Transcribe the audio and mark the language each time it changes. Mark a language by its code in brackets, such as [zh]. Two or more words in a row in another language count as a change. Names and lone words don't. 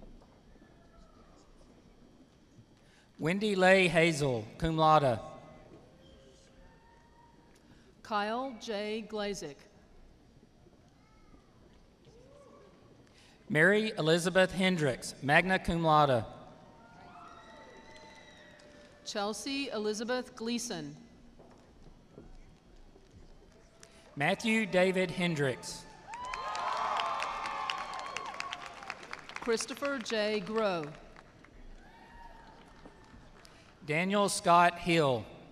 [en] Wendy Leigh Hazel, [la] cum laude. [en] Kyle J. Glazik. Mary Elizabeth Hendricks, [la] magna cum laude. [en] Chelsea Elizabeth Gleason. Matthew David Hendricks. Christopher J. Groh. Daniel Scott Hill.